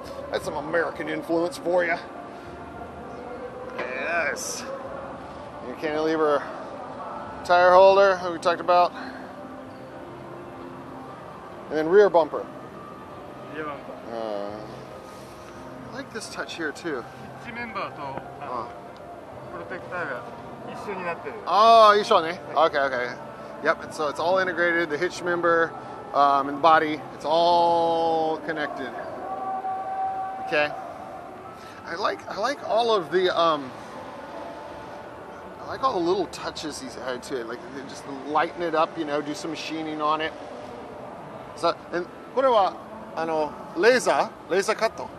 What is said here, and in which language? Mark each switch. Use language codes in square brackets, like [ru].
[en] That's some American influence for you. Yes. Your cantilever tire holder that we talked about. And then rear bumper. I like this touch here too. [ja] 1メンバーとプロテクターが一緒になってる。 [en] Oh, you saw me. Okay. Yep. So it's all integrated. The hitch member and the body. It's all connected. Okay. I like all of the I like all the little touches he's added to it. Like just lighten it up, do some machining on it. So and [ja] これは [en] laser cut.